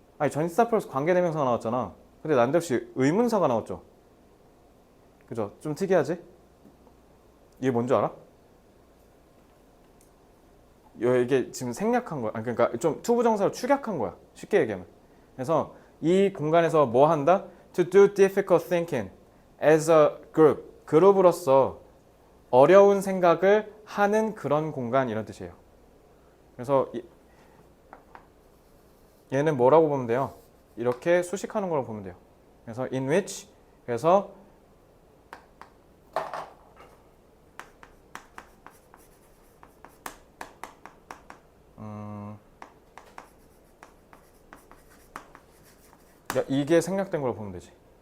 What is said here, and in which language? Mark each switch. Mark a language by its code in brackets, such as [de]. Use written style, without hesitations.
[ko] 아니 전치사 플러스 관계대명사가 나왔잖아. 근데 난데없이 의문사가 나왔죠. 그죠? 좀 특이하지? 이게 뭔지 알아? 이게 지금 생략한 거야. 그러니까 좀 투부정사로 축약한 거야. 쉽게 얘기하면. 그래서 이 공간에서 뭐 한다? [en] To do difficult thinking as a group. [ko] 그룹으로서 어려운 생각을 하는 그런 공간 이런 뜻이에요. 그래서 얘는 뭐라고 보면 돼요? 이렇게 수식하는 걸로 보면 돼요. 그래서 in which 그래서 이게 생략된 걸로 보면 되지.